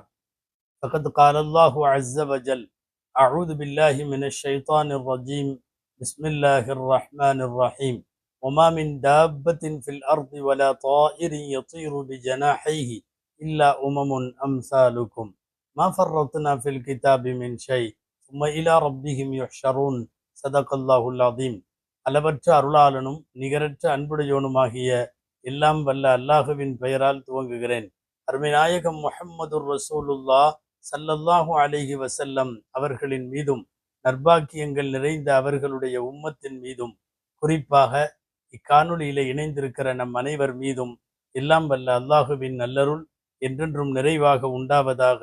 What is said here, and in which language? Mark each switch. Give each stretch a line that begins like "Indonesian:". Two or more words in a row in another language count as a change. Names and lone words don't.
Arabic: فقد قال الله عز وجل: أعوذ بالله من الشيطان الرجيم. بسم الله الرحمن الرحيم. وما من دابة في الأرض ولا طائر يطير بجناحيه إلا أمثالكم ما فرطنا في الكتاب من شيء ثم إلى ربهم يحشرون. صدق الله العظيم.
Tamil: அளவற்ற அருளாளனும் நிகரற்ற அன்புடையோனுமாகிய எல்லாம் வல்ல அல்லாஹுவின் பெயரால் துவங்குகிறேன். அருமைநாயகம்
Arabic: محمد رسول الله صلى الله عليه وسلم
Tamil: அவர்களின் மீதும் நற்பாக்கியங்கள் நிறைந்த அவர்களுடைய உம்மத்தின் மீதும் குறிப்பாக இக்காணொலியிலே இணைந்திருக்கிற நம் அனைவர் மீதும் எல்லாம் வல்ல அல்லாஹுவின் நல்லருள் என்றென்றும் நிறைவாக உண்டாவதாக.